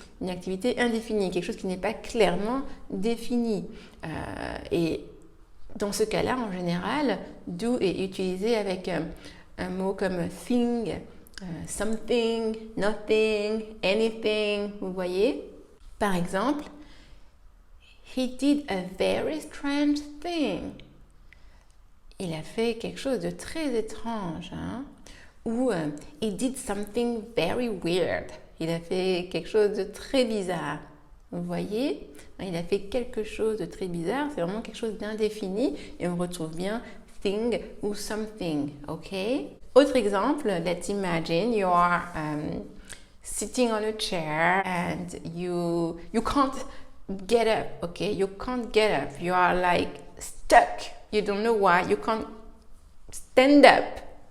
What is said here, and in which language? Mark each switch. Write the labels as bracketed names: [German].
[French] Une activité indéfinie, quelque chose qui n'est pas clairement défini. Et dans ce cas-là, en général, do est utilisé avec un mot comme thing, something, nothing, anything, vous voyez? Par exemple, [English] he did a very strange thing. [French] Il a fait quelque chose de très étrange. Ou [English] he did something very weird. [French] Il a fait quelque chose de très bizarre. Vous voyez? Il a fait quelque chose de très bizarre. C'est vraiment quelque chose d'indéfini. Et on retrouve bien thing ou something. OK? Autre exemple, [English] let's imagine you are sitting on a chair and you can't get up. OK? You can't get up. You are like stuck. You don't know why. You can't stand up.